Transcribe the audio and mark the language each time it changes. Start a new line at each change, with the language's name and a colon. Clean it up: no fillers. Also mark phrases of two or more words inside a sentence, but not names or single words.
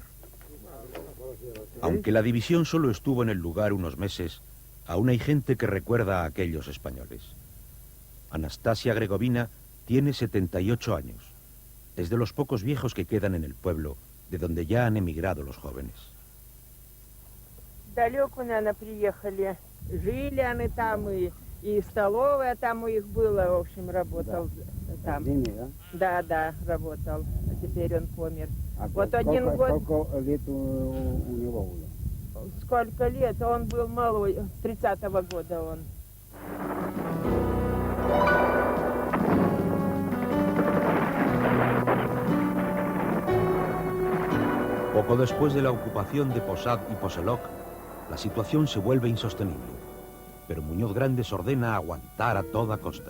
Spanish: Aunque la división solo estuvo en el lugar unos meses, aún hay gente que recuerda a aquellos españoles. Anastasia Gregovina tiene 78 años. Es de los pocos viejos que quedan en el pueblo, de donde ya han emigrado los jóvenes.
Russian: Далеко, наверное, приехали. Жили они там, и столовая там у них была, в общем, работал там. Да, да, работал. А теперь он помер. Вот один год... Сколько лет у него было? Сколько лет? Он был малой, 30-го года он.
Spanish: Poco después de la ocupación de Posad y Poselok, la situación se vuelve insostenible, pero Muñoz Grandes ordena aguantar a toda costa.